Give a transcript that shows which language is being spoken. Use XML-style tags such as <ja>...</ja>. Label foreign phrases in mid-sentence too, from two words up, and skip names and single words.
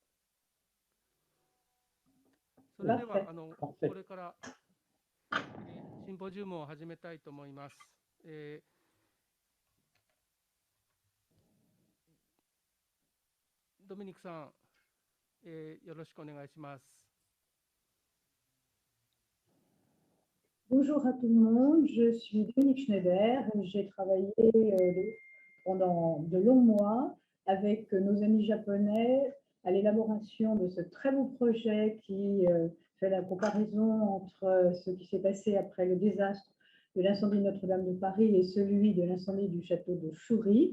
<ja>それでは</ja> <fr>Parfait.</fr> <ja>これから、シンポジウムを始めたいと思います。ドミニクさん、よろしくお願いします。</ja> <fr>Bonjour à tout le monde, je suis Dominique Schneider. J'ai travaillé pendant de longs mois avec nos amis japonais à l'élaboration de ce très beau projet qui fait la comparaison entre ce qui s'est passé après le désastre de l'incendie de Notre-Dame de Paris et celui de l'incendie du château de Choury.</fr>